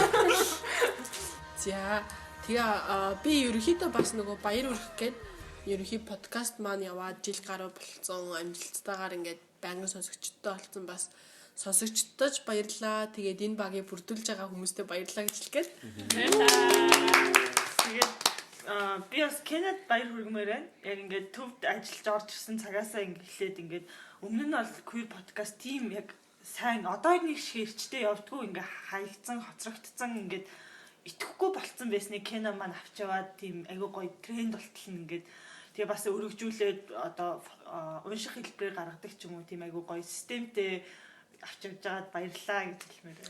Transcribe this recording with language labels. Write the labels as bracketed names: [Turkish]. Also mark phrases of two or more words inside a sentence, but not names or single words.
[Mongolian] За тэгээ би ерөнхийдөө бас нөгөө баяр хүрэх гээд ерөнхий подкаст маань яваад жил гаруй болцсон амжилттайгаар ингээд байнгын сонсогчдтой болсон бас сонсогчдод баярлалаа. Тэгээд энэ багийг бүрдүүлж байгаа хүмүүстээ баярлалаа гэж хэлгээд. Тэгээд би бас Кенед баяр хүргэмээр байна. Яг ингээд төвд ажиллаж орж ирсэн цагаасаа ингээд эхлээд ингээд өмнө нь бол [English] queer podcast team [Mongolian] яг сайн одоо нэг шиг эрчтэй явдггүй ингээд хаягдсан, хоцрогдсон ингээд итгэхгүй болцсон байсныг Кена маань авч яваад тийм айгуу гоё тренд болтол нь ингээд тэгээ бас өргөжүүлээд одоо унших хэлбэрээр гаргадаг ч юм уу тийм айгуу гоё системтэй авч явж байгаад баярлалаа гэж хэлмээр байна.